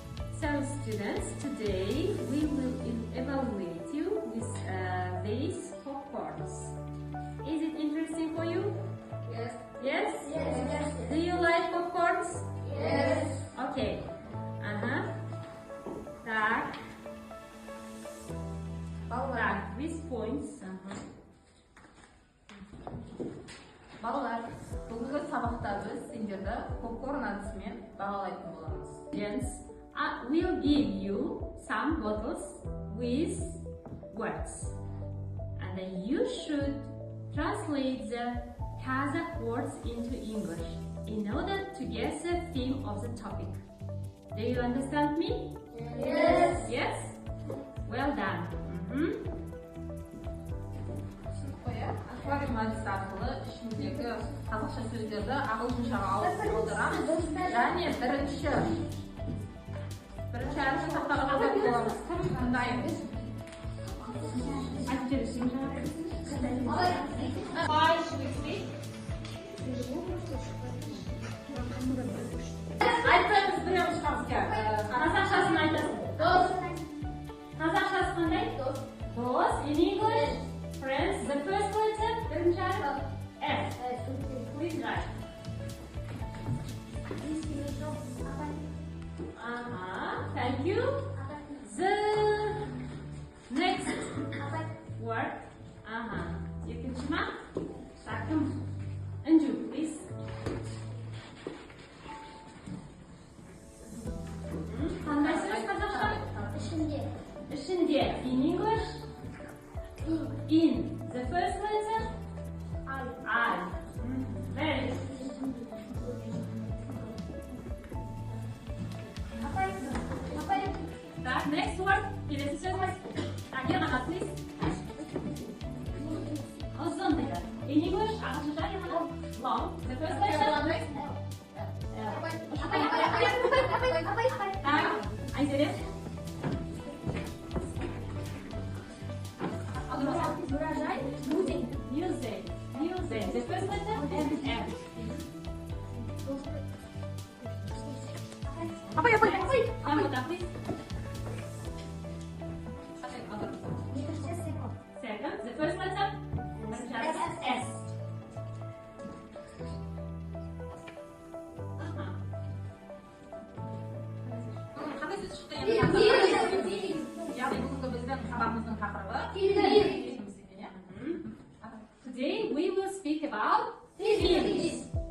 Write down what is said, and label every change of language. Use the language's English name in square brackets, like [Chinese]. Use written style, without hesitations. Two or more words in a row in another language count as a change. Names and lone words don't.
[English] So students, today we will evaluate you with these 4 chords. Is it interesting for you? Yes. Yes? Yes. Do you like 4 chords? Yes. Okay. Так. Так, with points. [Kazakh] Балалар, бүгінгі сабақта біз сендерді попкорн әдісімен бағалайтын боламыз. [English] Students, I will give you some bottles with words. And then you should translate the Kazakh words into English in order to get the theme of the topic. Do you understand me? Yes. Yes? Well done. [Kazakh] Аквариум әдісі арқылы ішіндегі қазақша сөздерді ағылшыншаға ауыстырамыз. Және бірінші әріпті тақтаға жазатын боламыз. Тыңдаймыз. Айтпаймыз, біреуі шығамыз кәр. Қазақшасын айтасың. Дос. Қазақшасы қандай? Дос. [English] Dose in English, friends. The first letter, [Kazakh] бірінші әріп, [English] S. Please write. Thank you. The next word. [Kazakh] Екінші ма? Сәкім. Інжу, please. Қандай сөз қазақша? Ішінде. Ішінде. [English] In English? In. The first letter? I. Very good. Так, next word. [Kazakh] Келесі сөз. Так, ерғана, please. Ұзын дейді. [English] In English, [Kazakh] ағылшынша ерғана. [English] Long. The first letter? [Russian] Так, Айзелес. [English] Music. The first letter? M. Хамуда, please. Second. The first letter? S. [Kazakh] Қандай сөз шықты енді? Яғни бүгінгі біздің сабағымыздың тақырыбы [English] Today we will speak about feelings.